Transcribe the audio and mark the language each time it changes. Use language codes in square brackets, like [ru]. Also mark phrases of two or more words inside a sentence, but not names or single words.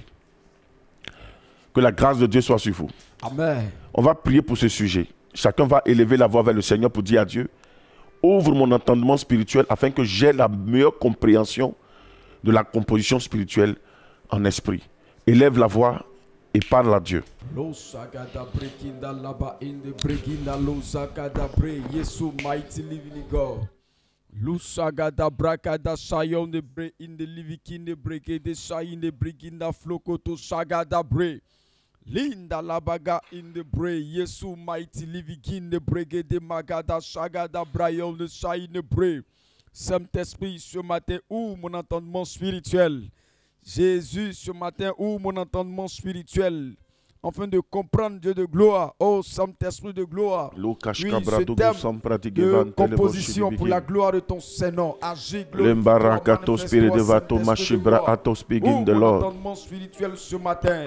[fr] Que la grâce de Dieu soit sur vous. Amen. On va prier pour ce sujet. Chacun va élever la voix vers le Seigneur pour dire à Dieu: ouvre mon entendement spirituel afin que j'aie la meilleure compréhension de la composition spirituelle en esprit. Élève la voix et parle à Dieu. [en] Mighty living God. Lusagada brakada sayon de bre in the living de breke de sayin de briginda flokoto sagada bre. Linda labaga in the bre Yesu mighty living de breke de magada sagada brayon de sayin de bre. [fr] Saint-Esprit, ce matin, ouvre mon entendement spirituel. Jésus, ce matin, ouvre mon entendement spirituel. Afin de comprendre Dieu de gloire, oh Saint-Esprit de gloire, oui, ce thème de composition pour la gloire de ton Seigneur, agis glorifiant, mon entendement spirituel ce matin,